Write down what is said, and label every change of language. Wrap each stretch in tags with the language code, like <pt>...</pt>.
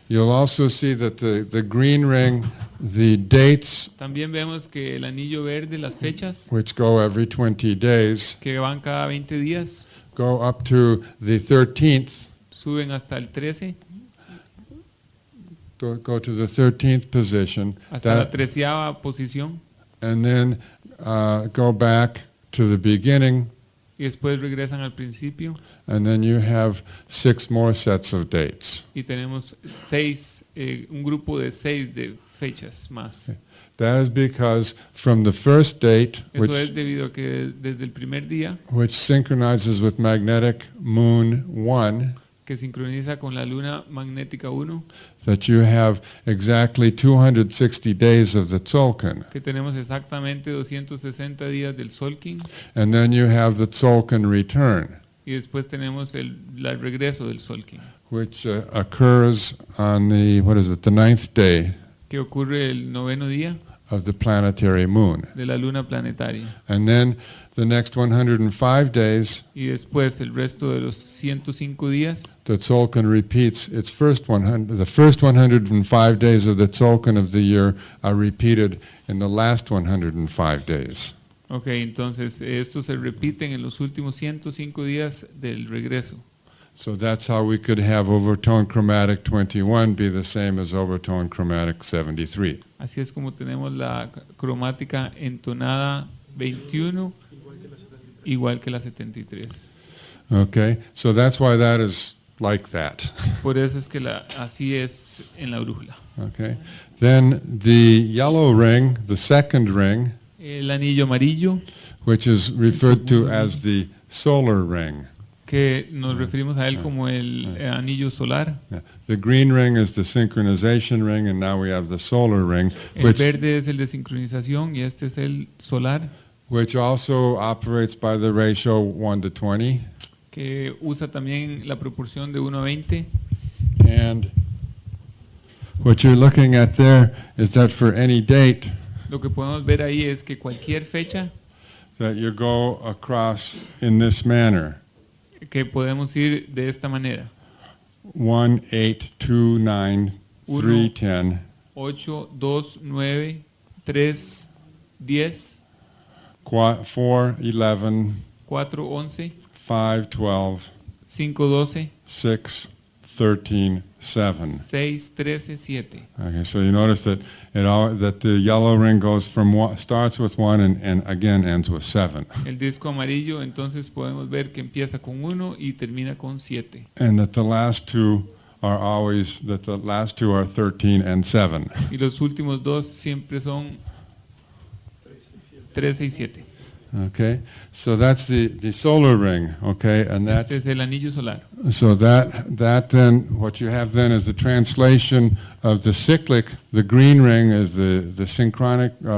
<en>You'll also see that the green ring, the dates,</en> <es>También vemos que el anillo verde, las fechas</es> <en>which go every 20 days,</en> <es>que van cada 20 días,</es> <en>go up to the 13th,</en> <es>suben hasta el 13,</es> <en>go to the 13th position,</en> <es>hasta la</es> <en>that,</en> <es>13ª posición,</es> <en>and then go back to the beginning,</en> <es>y después regresan al principio</es> <en>and then you have 6 more sets of dates.</en> <es>y tenemos un grupo de 6 de fechas más.</es> <en>That is because from the first date,</en> <es>Eso es debido a que desde el primer día,</es> <en>which synchronizes with magnetic moon 1,</en> <es>que sincroniza con la luna magnética 1,</es> <en>that you have exactly 260 days of the Tzolk'in.</en> <es>que tenemos exactamente 260 días del Sol King,</es> <en>And then you have the Tzolk'in return,</en> <es>y después tenemos el regreso del Sol King,</es> <en>which occurs on the 9th day</en> <es>que ocurre el 9º día</es> <en>of the planetary moon.</en> <es>de la luna planetaria.</es> <en>And then the next 105 days,</en> <es>Y después el resto de los 105 días,</es> <en>the Tzolk'in repeats its first 100. The first 105 days of the Tzolk'in of the year are repeated in the last 105 days.</en> <es>ok, entonces esto se repiten en los últimos 105 días del regreso.</es> <en>So that's how we could have overtone chromatic 21 be the same as overtone chromatic 73.</en> <es>Así es como tenemos la cromática entonada 21, igual que la 73.</es> <en>Okay, so that's why that is like that.</en> <es>Por eso es que así es en la brújula.</es> <en>Okay, then the yellow ring, the second ring,</en> <es>El anillo amarillo,</es> <en>which is referred to as the solar ring.</en> <es>que nos referimos a él como el anillo solar.</es> <en>Yeah. The green ring is the synchronization ring, and now we have the solar ring,</en> <es>El verde es el de sincronización y este es el solar,</es> <en>which also operates by the ratio 1 to 20.</en> <es>que usa también la proporción de 1 a 20.</es> <en>And what you're looking at there is that for any date</en> <es>Lo que podemos ver ahí es que cualquier fecha</es> <en>that you go across in this manner,</en> <es>que podemos ir de esta manera. 1, 8, 2, 9, 3, 10, 8, 2, 9, 3, 10, 4, 11, 4, 11, 5, 12, 5, 12, 6, 13, 7. 6, 13, 7.</es> <en>Okay, so you notice that that the yellow ring goes from starts with 1 and again ends with 7.</en> <es>El disco amarillo, entonces podemos ver que empieza con 1 y termina con 7.</es> <en>And that the last two are 13 and 7.</en> <es>Y los últimos dos siempre son 13 y 7.</es> <en>Okay, so that's the solar ring. Okay, and</en> <es>Este es el anillo solar.</es> <en>so that then what you have then is the translation of the cyclic. The green ring is the synchronic.</en>